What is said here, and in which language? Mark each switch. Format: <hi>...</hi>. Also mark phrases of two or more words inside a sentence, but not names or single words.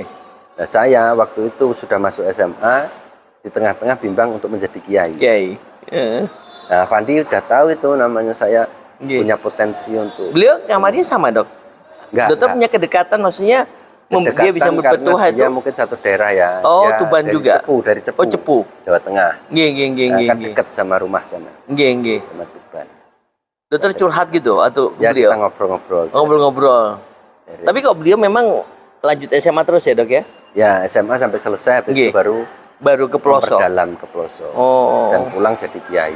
<id>Nah, saya waktu itu sudah masuk SMA, di tengah-tengah bimbang untuk menjadi kiai. Kiai. Heeh. Nah, Avandi udah tahu itu namanya saya Nggih. punya potensi untuk Beliau kamarnya sama dok? Dokter punya kedekatan maksudnya dia bisa berpetuah karena itu? dia mungkin satu daerah ya. Oh, Dia Tuban dari juga? Dari Cepu. Oh, Cepu. Jawa Tengah.</id> <jv>Nggih, nggih, nggih,</jv> <id>Nah, nggih, kan nggih. dekat sama rumah sana,</id> <jv>Nggih, nggih.</jv> <id>sama Tuban. Dokter curhat gitu atau Ya beliau? kita ngobrol-ngobrol. Ngobrol-ngobrol. Tapi kok beliau memang lanjut SMA terus ya dok ya? Ya SMA sampai selesai, habis Nggih. itu baru Ke pelosok? memperdalam ke pelosok. Oh. Dan pulang jadi kiai.</id>